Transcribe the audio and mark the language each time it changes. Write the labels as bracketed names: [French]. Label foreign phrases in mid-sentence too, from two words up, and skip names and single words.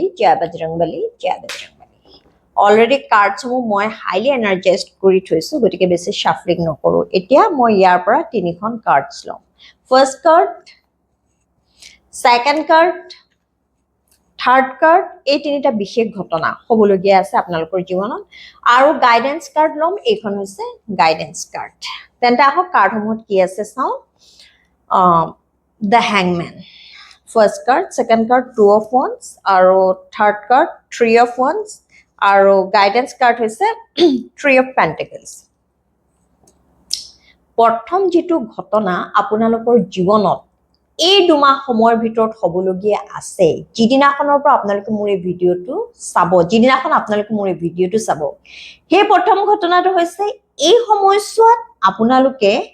[Assamese] জয় বজৰংবলী জয় বজৰংবলী অলৰেডি কাৰ্ডসমূহ মই [English] highly energized [Assamese] কৰি থৈছো গতিকে বেছি শাফলিং নকৰো এতিয়া মই ইয়াৰ পৰা তিনিখন কাৰ্ডছ লম [English] first card second card third card [Assamese] এই তিনিটা বিশেষ ঘটনা হ'বলগীয়া আছে আপোনালোকৰ জীৱনত আৰু [English] guidance card [Assamese] লম এইখন হৈছে [English] guidance card [Assamese] তেন্তে আহক কাৰ্ডসমূহত কি আছে চাওঁ [English] the hangman first card second card [Assamese] 2 of wands আৰু [English] third card [Assamese] 3 of wands আৰু [English] guidance card [Assamese] হৈছে 3 of pentacles প্ৰথম যেটো ঘটনা আপোনালোকৰ জীৱনত এই দুমাহ সময়ৰ ভিতৰত হ'বলগীয়া আছে যিদিনাখনৰ পৰা আপোনালোকে মোৰ এই ভিডিঅ'টো চাব যিদিনাখন আপোনালোকে মোৰ এই ভিডিঅ'টো চাব সেই প্ৰথম ঘটনাটো হৈছে এই সময়ছোৱাত আপোনালোকে